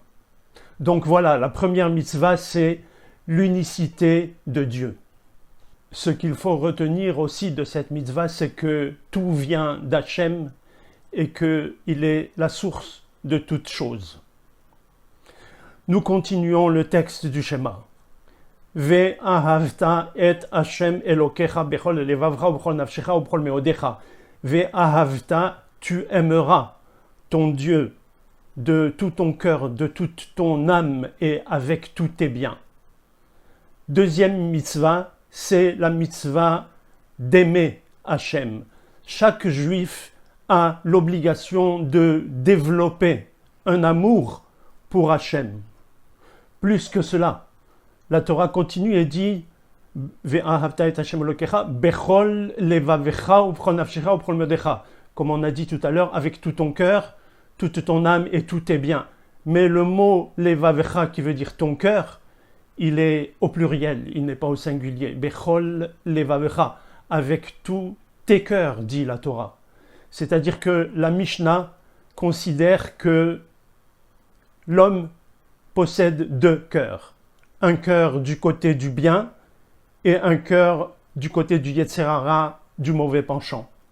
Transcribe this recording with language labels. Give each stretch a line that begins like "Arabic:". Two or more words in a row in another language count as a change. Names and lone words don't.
French: Donc voilà, la première mitzvah, c'est l'unicité de Dieu. Ce qu'il faut retenir aussi de cette mitzvah, c'est que tout vient d'Hachem et qu'il est la source de toutes choses. Nous continuons le texte du schéma.
Hebrew: ואהבת את השם אלוקיך בכל לבבך ובכל נפשך ובכל מאודך. ואהבת,
French: tu aimeras ton Dieu de tout ton cœur, de toute ton âme et avec tous tes biens. Deuxième mitzvah, c'est la mitzvah d'aimer Hashem. Chaque juif a l'obligation de développer un amour pour Hashem. Plus que cela, la Torah continue et dit
Hebrew: ואהבת את השם אלוקיך בכל לבבך ובכל נפשך ובכל מאודך.
French: Comme on a dit tout à l'heure, avec tout ton cœur, toute ton âme et tous tes biens. Mais le mot levavecha, qui veut dire ton cœur, il est au pluriel, il n'est pas au singulier.
Hebrew: בכל לבבך,
French: avec tous tes cœurs, dit la Torah. C'est-à-dire que la Mishnah considère que l'homme possède 2 cœurs. Un cœur du côté du bien et un cœur du côté du
Hebrew: יצר הרע,
French: du mauvais penchant.